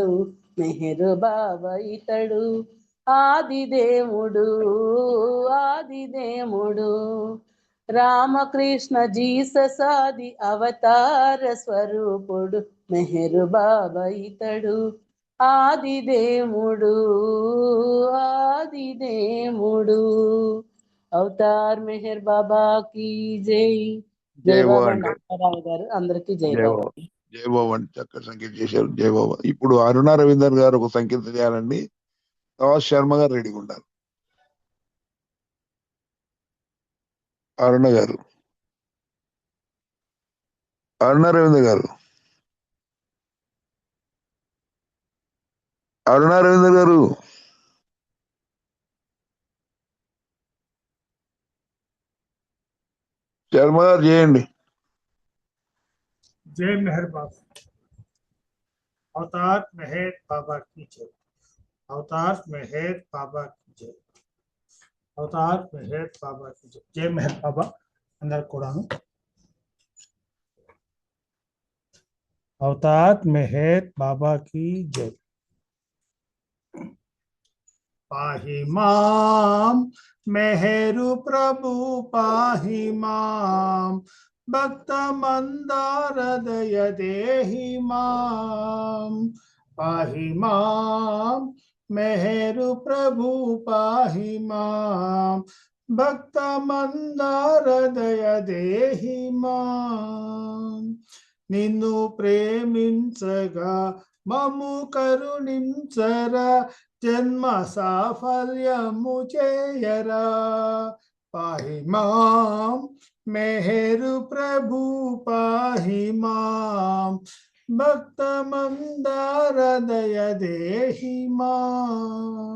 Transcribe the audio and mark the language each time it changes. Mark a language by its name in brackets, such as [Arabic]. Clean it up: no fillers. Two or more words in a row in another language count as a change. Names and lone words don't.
[Telugu] మెహరు బాబా ఇతడు ఆదిదేవుడు, ఆదిదేవుడు. రామకృష్ణ జీసస్ ఆది అవతార స్వరూపుడు. మెహరు బాబా ఇతడు ఆదిదేవుడు, ఆదిదేవుడు. [Hindi] अवतार मेहर बाबा की जय. [Telugu] జై బాబా నారాయణ గారు, అందరికీ జై బాబా. జై బాబా అని చక్కగా సంకేతం చేశారు. జై బాబా. ఇప్పుడు అరుణ రవీందర్ గారు ఒక సంకేతం చేయాలండి. తర్వాత శర్మ గారు రెడీగా ఉండాలి. అరుణ గారు, అరుణ రవీందర్ గారు, అరుణ రవీందర్ గారు. శర్మ గారు చేయండి. [Hindi] जय मेहर बाबा। अवतार मेहर बाबा की जय। अवतार मेहर बाबा की जय। अवतार मेहर बाबा की जय। जय मेहर बाबा अंदर కూడాను। अवतार मेहर बाबा की जय। [Sanskrit] पाहि माम मेहरु प्रभु पाहि माम, भक्त मंदार दय देहि माम। पाहि माम मेहरु प्रभु पाहि माम, भक्त मंदार दय देहि माम। [Telugu] నిన్ను ప్రేమించగా మము కరుణించరా, జన్మ సాఫల్యము చేయరా। [Sanskrit] पाहि माम मेहरु प्रभु पाहि माम, भक्त मंदार दय देहि माम।